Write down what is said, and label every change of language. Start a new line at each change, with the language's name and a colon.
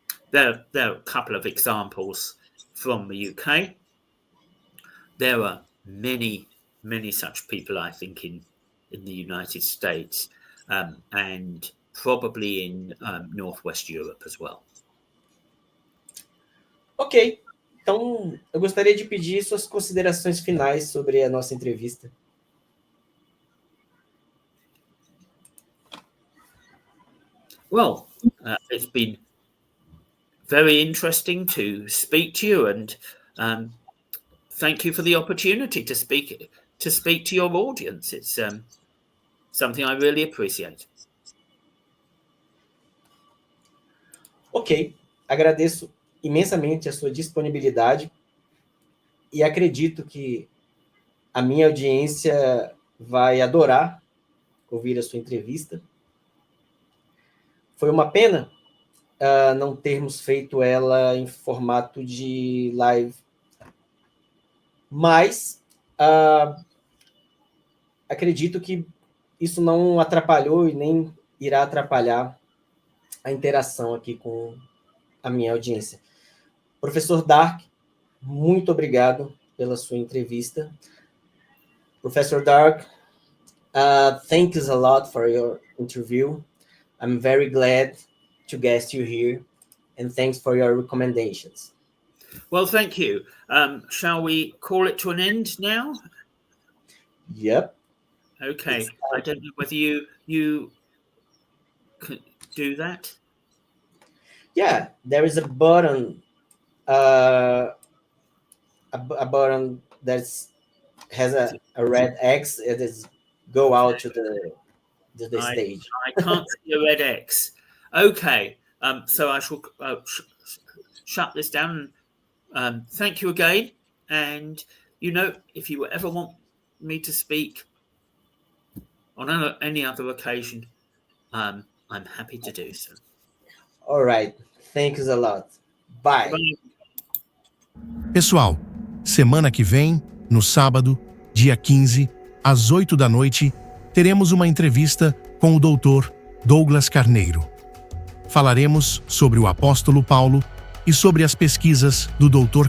English: There are a couple of examples from the UK. There are many such people, I think, in the United States, and probably in Northwest Europe as well.
Portuguese: Ok, então eu gostaria de pedir suas considerações finais sobre a nossa entrevista.
English: Well, it's been very interesting to speak to you, and thank you for the opportunity to speak to your audience. It's something I really appreciate.
Portuguese: Ok, agradeço imensamente a sua disponibilidade e acredito que a minha audiência vai adorar ouvir a sua entrevista. Foi uma pena não termos feito ela em formato de live, mas acredito que isso não atrapalhou e nem irá atrapalhar a interação aqui com a minha audiência. Professor Dark, muito obrigado pela sua entrevista.
English: Professor Dark, thank you a lot for your interview. I'm very glad to guest you here, and thanks for your recommendations. Well, thank you. Shall we call it to an end now? Yep. Okay. I don't know whether you could do that. Yeah, there is a button, a button that has a red X. It is go out to the stage. I can't see a red X. Okay, so I shall shut this down. Thank you again. And, if you ever want me to speak on any other occasion, I'm happy to do so. All right. Thanks a lot. Bye.
Portuguese: Pessoal, semana que vem, no sábado, dia 15, às 8 da noite, teremos uma entrevista com o Dr. Douglas Carneiro. Falaremos sobre o apóstolo Paulo e sobre as pesquisas do Dr.